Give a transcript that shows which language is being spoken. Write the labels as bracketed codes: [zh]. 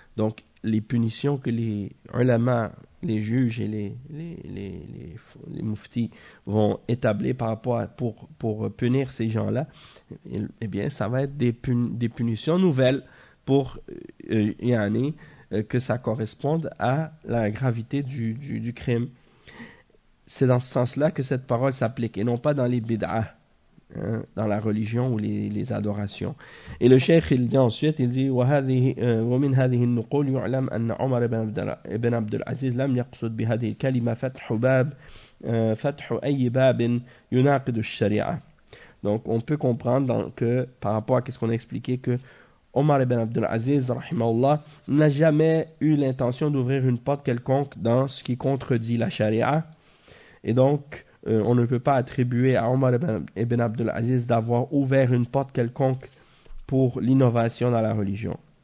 [fr] Donc, les punitions que les ulama, les juges et les muftis vont établir par rapport pour punir ces gens-là, eh bien, ça va être des punitions nouvelles pour Yanni, que ça corresponde à la gravité du crime. C'est dans ce sens-là que cette parole s'applique, et non pas dans les bid'ah. dans la religion ou les adorations. Et le cheikh, il dit [ar] ensuite, il dit وَمِنْ هَذِهِ النُّقُولِ يُعْلَمْ أَنَّ عُمَرَ بِنْ عَبْدُ الْعَزِيزِ لَمْ يَقْصُدْ بِهَذِهِ الْكَلِمَةِ فَتْحُ بَابٍ فَتْحُ أَيِّ بَابٍ يُنَاقِدُ الشَّرِعَةِ. [fr] Donc on peut comprendre que par rapport à ce qu'on a expliqué, que Omar ibn Abdul Aziz rahimahullah n'a jamais eu l'intention d'ouvrir une porte quelconque dans ce qui contredit la charia. Et donc on ne peut pas attribuer à Omar ibn Abdul Aziz d'avoir ouvert une porte quelconque pour l'innovation dans la religion.